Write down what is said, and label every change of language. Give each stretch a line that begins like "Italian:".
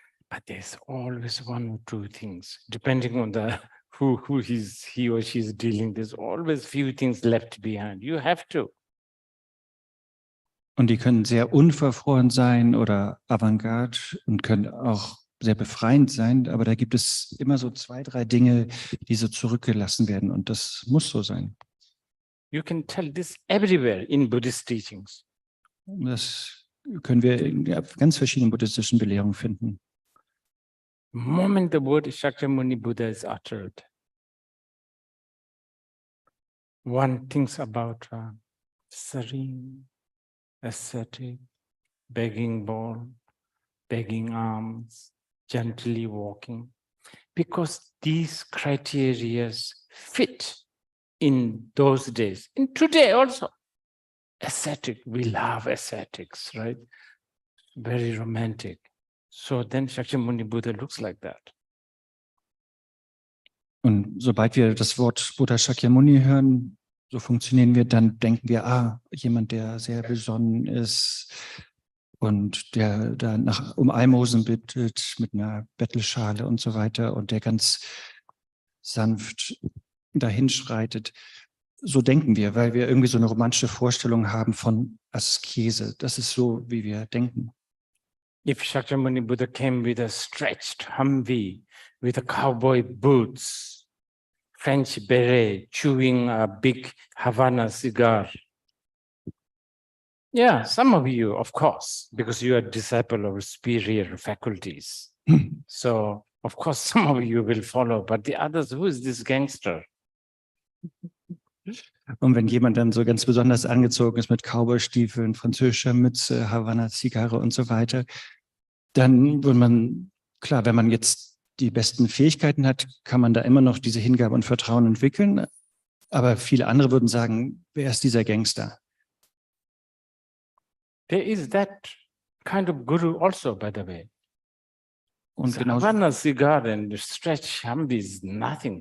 English: But there's always one or two things, depending on the who he or she is dealing. There's always few things left behind. You have to.
German: und die können sehr unverfroren sein oder avantgarde und können auch sehr befreiend sein, aber da gibt es immer so 2, 3 Dinge, die so zurückgelassen werden, und das muss so sein.
English: You can tell this everywhere in Buddhist teachings.
German: Das können wir in ganz verschiedenen buddhistischen Belehrungen finden.
English: The moment the word Shakyamuni Buddha is uttered, one thinks about serene, ascetic, begging bowl, begging alms, gently walking, because these criteria fit in those days, and today also. Ascetic, we love ascetics, right? Very romantic. So then Shakyamuni Buddha looks like that.
German: Und sobald wir das Wort Buddha Shakyamuni hören, so funktionieren wir, dann denken wir, jemand, der sehr besonnen ist und der da um Almosen bittet mit einer Bettelschale und so weiter und der ganz sanft dahinschreitet. So denken wir, weil wir irgendwie so eine romantische Vorstellung haben von Askese. Das ist so, wie wir denken.
English: If Shakyamuni Buddha came with a stretched Humvee, with a cowboy boots, French beret, chewing a big Havana cigar. Yeah, some of you, of course, because you are disciple of superior faculties. So, of course, some of you will follow, but the others, who is this gangster?
German: Und wenn jemand dann so ganz besonders angezogen ist mit Cowboystiefeln, französischer Mütze, Havanna-Zigarre und so weiter, dann würde man, klar, wenn man jetzt die besten Fähigkeiten hat, kann man da immer noch diese Hingabe und Vertrauen entwickeln. Aber viele andere würden sagen, wer ist dieser Gangster?
English: There is that kind of guru also, by the way.
German: Und genau
English: Havana cigar and stretch Humvee is nothing.